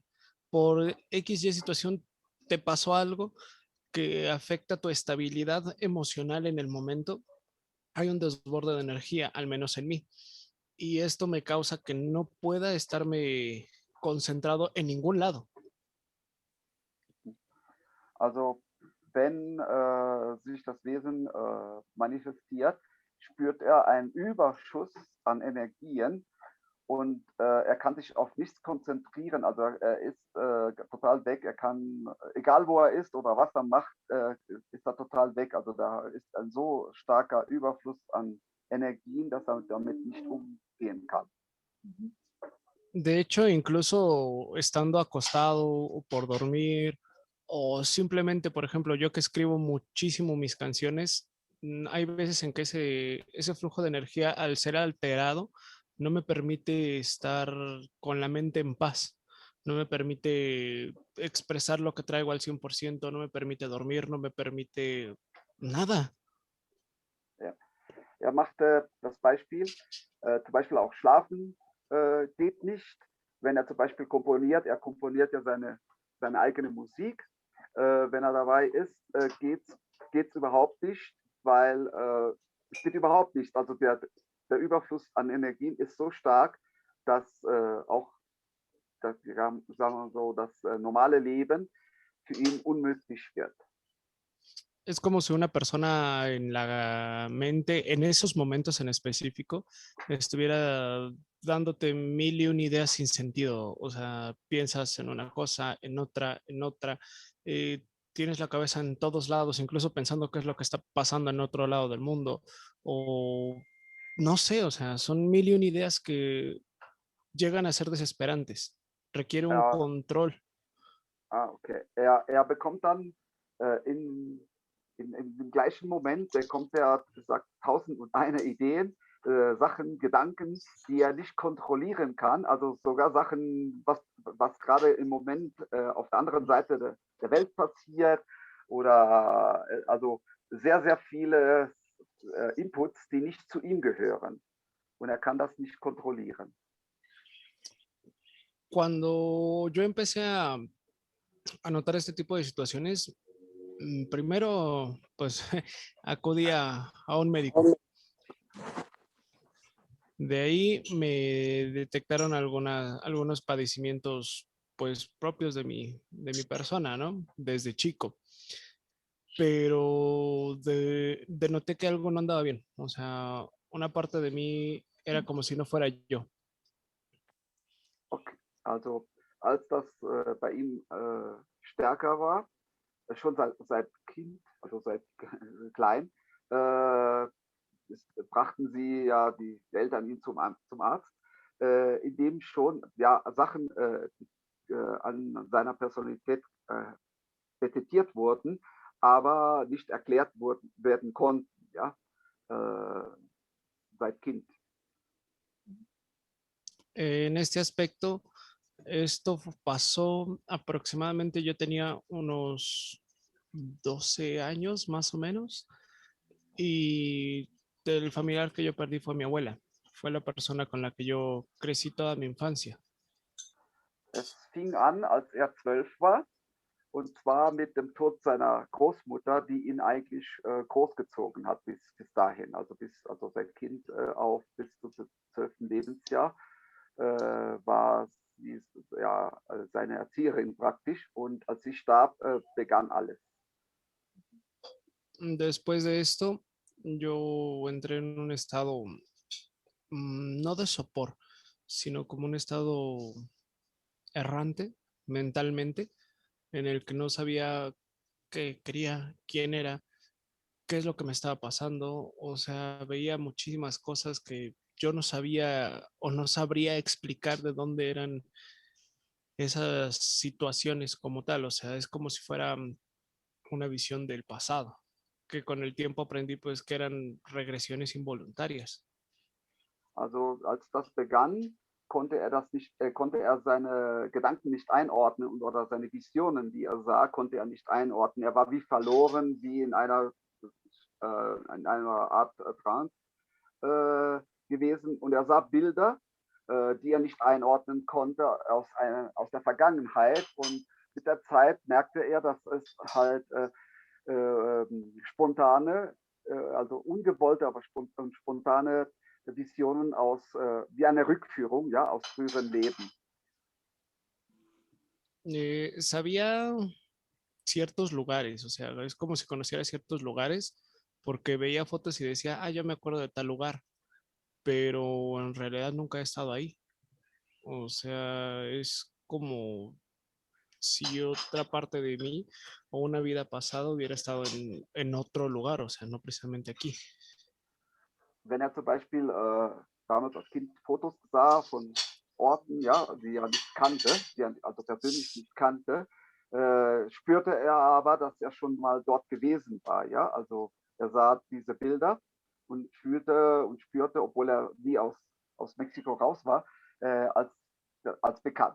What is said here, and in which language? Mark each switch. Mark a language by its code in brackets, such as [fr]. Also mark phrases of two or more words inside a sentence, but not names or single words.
[es] Por X, Y situación te pasó algo que afecta tu estabilidad emocional en el momento. Hay un desborde de energía, al menos en mí. Y esto me causa que no pueda estarme concentrado en ningún lado. [de] Also wenn sich das Wesen manifestiert, spürt er einen Überschuss an Energien und er kann sich auf nichts konzentrieren. Also er ist total weg. Er kann, egal wo er ist oder was er macht, ist er total weg. Also da ist ein so starker Überfluss an Energien, dass er damit nicht umgehen kann. [es] De hecho, incluso estando acostado o por dormir, o simplemente, por ejemplo, yo que escribo muchísimo mis canciones, hay veces en que ese flujo de energía, al ser alterado, no me permite estar con la mente en paz, no me permite expresar lo que traigo al 100%, no me permite dormir, no me permite nada. [de] Ja. Er machte das Beispiel, zum Beispiel auch schlafen geht nicht. Wenn er zum Beispiel komponiert, er komponiert ja seine eigene Musik. Wenn er dabei ist, geht's überhaupt nicht, weil es geht überhaupt nicht. Also der Überfluss an Energien ist so stark, dass auch das, sagen wir so, das normale Leben für ihn unmöglich wird. [es] Es como si una persona en la mente, en esos momentos en específico, estuviera dándote mil y una ideas sin sentido. O sea, piensas en una cosa, en otra, tienes la cabeza en todos lados, incluso pensando qué es lo que está pasando en otro lado del mundo. O no sé, o sea, son mil y una ideas que llegan a ser desesperantes. Requiere un [de] Ja, [es] control. [de] okay. Er bekommt dann im gleichen Moment bekommt er, sagt, 1001 Ideen, Sachen, Gedanken, die er nicht kontrollieren kann. Also sogar Sachen, was gerade im Moment auf der anderen Seite der Welt passiert oder also sehr, sehr viele Inputs, die nicht zu ihm gehören. Und er kann das nicht kontrollieren. [es] Cuando yo empecé a notar este tipo de situaciones, primero, pues acudí a un médico. De ahí me detectaron algunos padecimientos, pues, propios de mi persona, ¿no? Desde chico. Pero denoté que algo no andaba bien. O sea, una parte de mí era como si no fuera yo. [de] Okay. Also als das bei ihm stärker war, schon seit Kind, also seit klein, brachten sie ja die Eltern ihn zum Arzt, in dem schon ja, Sachen an seiner Personalität detektiert wurden, aber nicht erklärt werden konnten, ja, seit Kind. [es] En este aspecto, esto pasó aproximadamente, yo tenía unos 12 años más o menos, y el familiar que yo perdí fue mi abuela. Fue la persona con la que yo crecí toda mi infancia. [de] Es fing an, als er 12 war, und zwar mit dem Tod seiner Großmutter, die ihn eigentlich großgezogen hat bis dahin, also seit Kind auf bis zum 12. Lebensjahr war sie ja, seine Erzieherin praktisch, und als sie starb, begann alles. [es] Después de esto, yo entré en un estado no de sopor, sino como un estado errante mentalmente, en el que no sabía qué quería, quién era, qué es lo que me estaba pasando. O sea, veía muchísimas cosas que yo no sabía o no sabría explicar de dónde eran esas situaciones como tal. O sea, es como si fuera una visión del pasado, que con el tiempo aprendí pues que eran regresiones involuntarias. [de] Also als das begann, konnte er seine Gedanken nicht einordnen oder seine Visionen, die er sah, konnte er nicht einordnen. Er war wie verloren, wie in einer Art Trance gewesen, und er sah Bilder, die er nicht einordnen konnte aus der Vergangenheit, und mit der Zeit merkte er, dass es halt spontane, also ungewollte, aber spontane Visionen wie eine Rückführung, ja, aus früheren Leben. [es] Sabía ciertos lugares, o sea, es como si conociera ciertos lugares porque veía fotos y decía, ah, yo me acuerdo de tal lugar, pero en realidad nunca he estado ahí. O sea, es como si otra parte de mí o una vida pasada hubiera estado en otro lugar, o sea, no precisamente aquí. [de] Wenn er zum Beispiel damals als Kind Fotos sah von Orten, ja, die er nicht kannte, die er also persönlich nicht kannte, spürte er aber, dass er schon mal dort gewesen war. Ja? Also er sah diese Bilder und fühlte und spürte, obwohl er nie aus Mexiko raus war, als bekannt.